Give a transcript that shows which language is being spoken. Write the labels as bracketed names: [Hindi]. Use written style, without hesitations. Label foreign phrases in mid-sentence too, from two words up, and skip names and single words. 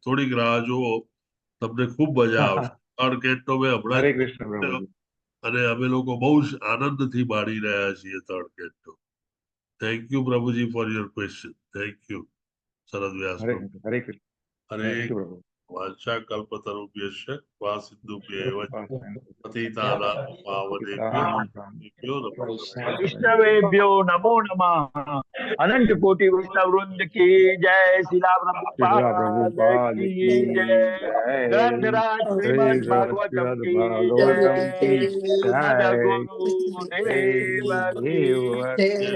[Gujarati] થોડીક રાહ જુઓ, તમને ખૂબ મજા આવશે. [English] third canto [Gujarati] મેં હમણાં અને અમે લોકો બહુ જ આનંદથી માણી રહ્યા છીએ [English] third canto. Thank you Prabhuji for your question. Thank you Sharad Vyas Prabhu. [Sanskrit] હરે વાંચા કલ્પતરુભ્યશ્ચ વા સિંધુભ્યૈવ પતિતાનાં પાવનેભ્યો વૈષ્ણવેભ્યો નમો નમઃ. [Hindi] अनंत कोटि वैष्णव वृंद की जय. शिला प्रभुपाद की जय. ग्रंथराज श्रीमद भागवतम की जय. सद्गुरुदेव की जय.